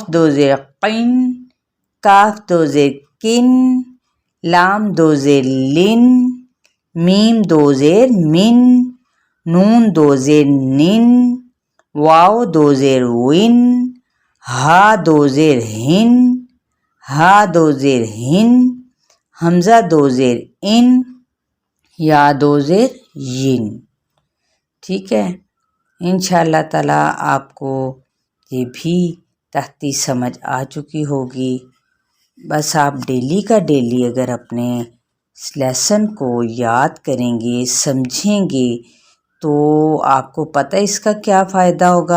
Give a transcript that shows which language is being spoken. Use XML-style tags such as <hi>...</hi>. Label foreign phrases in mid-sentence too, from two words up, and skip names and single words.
<ur>دو زیر قن، کاف دو زیر کن، لام دو زیر لن، میم دو زیر من، نون دو زیر نن، واو دو زیر ون، ہا دو زیر ہن، ہا دو زیر ہن، حمزہ دو زیر ان، یا دو زیر ین، ٹھیک ہے؟</ur> <ar>انشاءاللہ تعالیٰ</ar> <ur>آپ کو یہ بھی تحتی سمجھ آ چکی ہوگی۔ بس آپ ڈیلی کا ڈیلی اگر اپنے اس لیسن کو یاد کریں گے، سمجھیں گے، تو آپ کو پتہ اس کا کیا فائدہ ہوگا؟</ur>